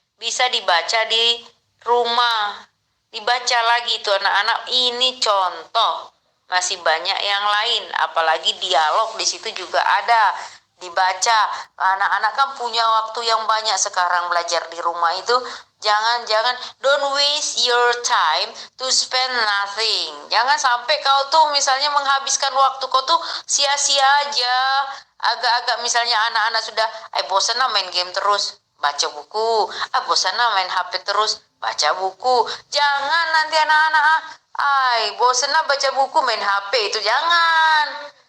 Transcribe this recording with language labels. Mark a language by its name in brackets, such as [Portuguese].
[Indonesian] Bisa dibaca di rumah. Dibaca lagi tuh anak-anak, ini contoh. Masih banyak yang lain, apalagi dialog di situ juga ada. Dibaca, anak-anak kan punya waktu yang banyak sekarang belajar di rumah itu. Jangan [English] don't waste your time to spend nothing. [Indonesian] Jangan sampai kau tuh misalnya menghabiskan waktu kau tuh sia-sia aja. Agak-agak misalnya anak-anak sudah bosan main game terus, baca buku. Bosan main HP terus, baca buku. Jangan nanti anak-anak bosan baca buku main HP itu jangan.